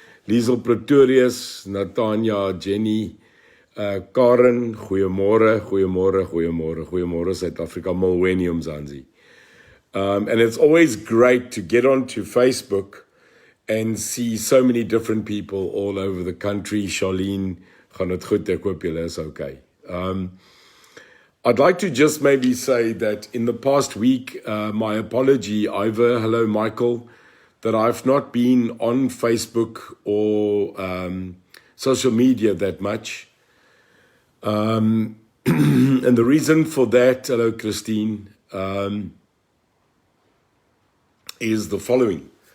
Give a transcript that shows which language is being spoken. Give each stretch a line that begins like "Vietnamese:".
Afrikaans: Liesel Pretorius, Natanya, Jenny, Karen, goeiemorgen, goeiemorgen, goeiemorgen, goeiemorgen, South Africa, Molweni Umzansi.
English: And it's always great to get onto Facebook and see so many different people all over the country.
Afrikaans: Charlene, gaan het goed, ek hoop julle is okay.
English: I'd like to just maybe say that in the past week, my apology, Ivor, hello Michael, that I've not been on Facebook or social media that much. And the reason for that, hello Christine, is the following.